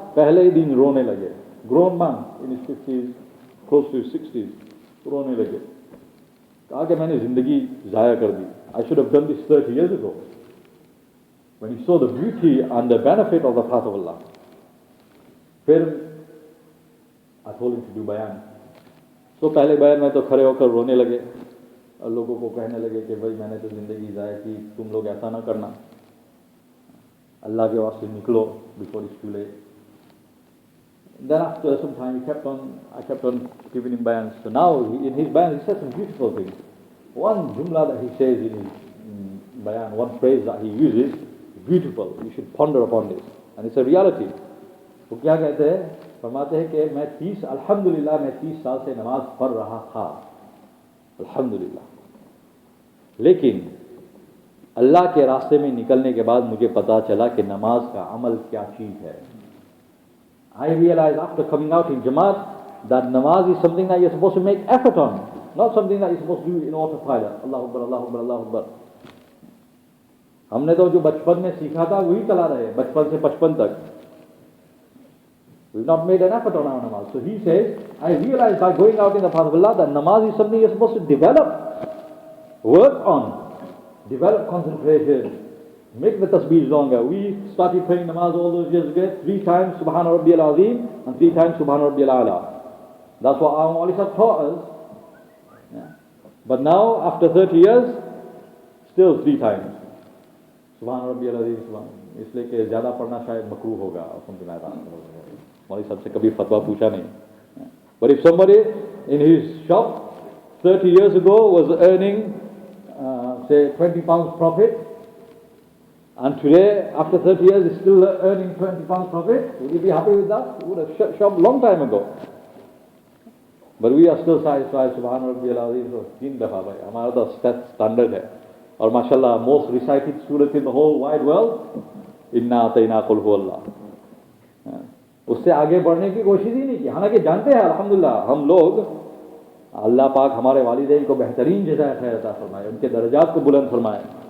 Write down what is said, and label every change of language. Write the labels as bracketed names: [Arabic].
[Hindi] पहले ही दिन रोने लगे. [English] grown man in his 50s, close to 60s, [Hindi] रोने लगे. कहा कि मैंने जिंदगी जाया कर दी. [English] I should have done this 30 years ago. When he saw the beauty and the benefit of the path of Allah. फिर I told him to do बयान. [Hindi] So पहले बयान में तो खड़े होकर रोने लगे और लोगों को कहने लगे कि भाई मैंने तो जिंदगी ज़ाया की, तुम लोग ऐसा ना करना, अल्लाह के वास्ते निकलो, [English] before it's too late. Then after some time I kept on giving him bayans. So now in his bayan he says some beautiful things. One jumla that he says in his bayan, one phrase that he uses, beautiful. You should ponder upon this, and it's a reality. [Hindi] वो क्या कहते हैं, फरमाते हैं कि मैं अल्हम्दुलिल्लाह 30 साल से नमाज पढ़ रहा था, अल्हम्दुलिल्लाह, लेकिन अल्लाह के रास्ते में निकलने के बाद मुझे पता चला कि नमाज का अमल क्या चीज़ है. [English] I realized after coming out in Jamaat that namaz is something that you're supposed to make effort on, not something that you're supposed to do in autopilot. [Arabic] Allahu Akbar, Allahu Akbar, Allahu Akbar. [Hindi] हमने तो जो बचपन में सीखा था वही चला रहे, बचपन से 55 तक. [English] We've not made an effort on our namaz. So he says, I realized by going out in the path of Allah that namaz is something you're supposed to develop, work on, develop concentration, make the tasbih longer. We started praying namaz all those years ago, 3 times Subhana Rabbiyal Azim and 3 times Subhana Rabbiyal A'la. That's what our Mawli Sahib taught us. Yeah. But now, after 30 years, still 3 times. [Arabic] Subhana Rabbiyal Azim, Subhana. [Hindi] इसलिए कि ज़्यादा पढ़ना शायद मकरूह होगा और [English] something like that. [Hindi] मौलवी साहब से कभी फतवा पूछा नहीं. [English] But if somebody in his shop 30 years ago was earning, say, 20 pounds profit, and today, after 30 years, is still earning 20 pounds profit, would you be happy with that? He would have shut shop long time ago. But we are still satisfied, Subhana Rabbiyal Azim, so 3 dafa bhai. [Hindi] हमारा तो standard है. और माशाल्लाह, [English] most recited surah in the whole wide world, [Hindi] इन्ना अतैना कुल हुवल्लाह. उससे आगे बढ़ने की कोशिश ही नहीं की. हालांकि जानते हैं अल्हम्दुलिल्लाह हम लोग, अल्लाह पाक हमारे वालिदैन को बेहतरीन जज़ा खैर अता फरमाए, उनके दर्जात को बुलंद फरमाए.